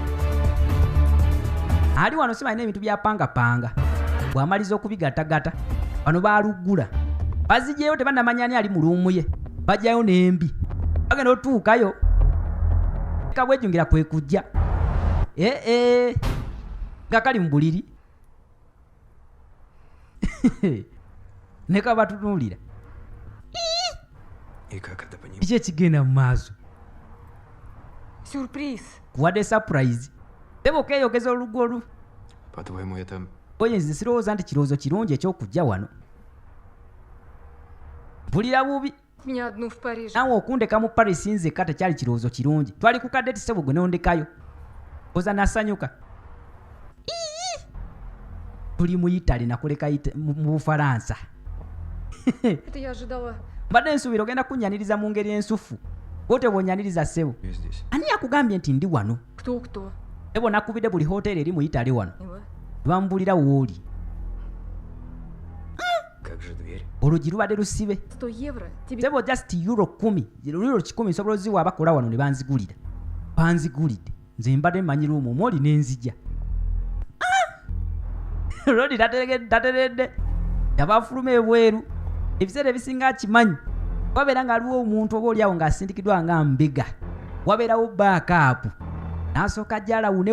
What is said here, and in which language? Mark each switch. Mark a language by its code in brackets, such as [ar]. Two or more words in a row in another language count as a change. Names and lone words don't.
[lg] ali wano simalina ebintu byapangapanga bw'amaliza okubigatagata bano baalugula bazigyeyo tebannamanya ani ali mu luumu ye bajjayo n'embi bagenda otuukayo kabwejjungira kwe kujja nga kali mu buliri ne kabatunuulira [ru] И как это понимать? [lg] kiki ekigenda mu maaso [ru] Сюрприз. [lg] kuwadde surprise teba okeyogeza olugolu [ru] По-твоему, это... [lg] oye nze sirowooza nti kirowoozo kirungi ekyokujja wano mpulira bubi [ru] Меня одну в Париже. [lg] naawe okundeka mu Paris nzekka tekyali kirowoozo kirungi twali ku kadeti sebo gwe nondekayo oza nasanyuka tuli mu Italy nakuleka mu Bufalansa [ru] Это я ожидала. [lg] mbadde nsuubira ogenda kunnyaniriza mu ngeri ensufu wote bw'onnyaniriza ssebo [ru] Я здесь. [lg] ani yakugambye nti ndi wano [ru] Кто? [lg] ebo nakubidde buli hoteeri eri mu Italy wano [ru] Его? [lg] bambulira wooli [ru] Как же дверь? [lg] olugi lubadde lusibe [ru] 100 евро. Тебе [lg] sebo [en] just euro 10 euro 10 [lg] nsobola oziwa abakola wano ne banzigulira banzigulidde nze mbadde mmanyi luumu omwoli n'enzija lodi tateredde yabafuluma ebweru ebiseera ebisinga akimanyi wabeera ng'aliwo omuntu oba oliawo ng'asindikiddwa nga mbega wabeerawo baakaapu n'asooka jalawune